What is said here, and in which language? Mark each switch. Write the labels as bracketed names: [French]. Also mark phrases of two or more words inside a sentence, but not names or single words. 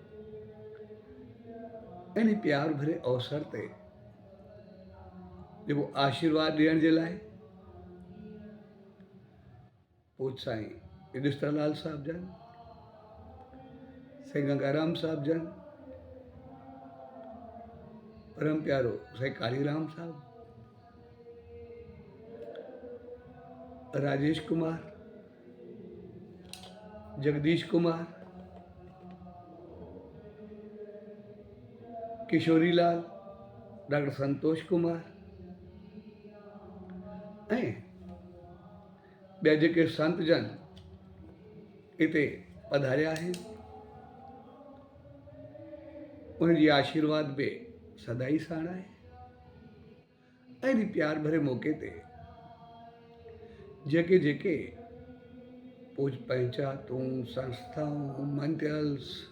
[Sindhi] इन प्यार भरे अवसर ते जेको आशीर्वाद ॾियण जे लाइ पूज साईं युधिष्ठिर साहब जन, साईं गंगाराम साहब जन, परम प्यारो साईं कालीराम साहब, राजेश कुमार, जगदीश कुमार, किशोरी लाल, डॉक्टर संतोष कुमार ऐं ॿिया जेके संत जन हिते पधारिया आहिनि उनजी आशीर्वाद बि सदाई साण आहे। ऐं इन प्यार भरे मौके ते जेके जेके पूज पंचायतूं संस्थाऊं मंडल्स